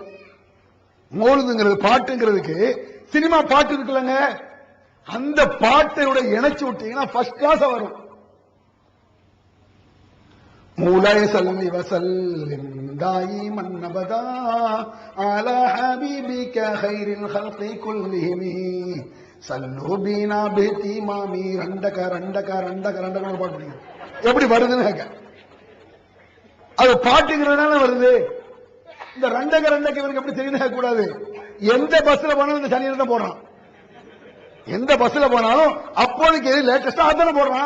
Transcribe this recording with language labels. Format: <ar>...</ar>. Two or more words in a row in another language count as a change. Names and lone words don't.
<ta>மோலுதுங்கிறது பாட்டுங்கிறதுக்கு சினிமா பாட்டு இருக்குல்லங்க, அந்த பாட்டோட இணைச்சு விட்டீங்கன்னா</ta> <en>first class</en> <ta>வரும்.</ta> <ar>مولاي صل وسلم دائما أبدا على حبيبك خير الخلق كلهم صلوا بنا باهتمامي</ar> <ta>ரண்டக ரண்டக ரண்டக ரண்டக பாட்டு படிங்க. எப்படி வருதுன்னு கேட்க, அது பாட்டுங்கிறதுனால வருது. இந்த ரண்டக ரண்டக இவருக்கு எப்படி தெரியுது கூடாது. எந்த பஸ்ல போனாலும் இந்த சனியில தான் போடுறான். எந்த பஸ்ல போனாலும் அப்போதைக்கு எது லேட்டஸ்டா அதான போடுறான்.</ta>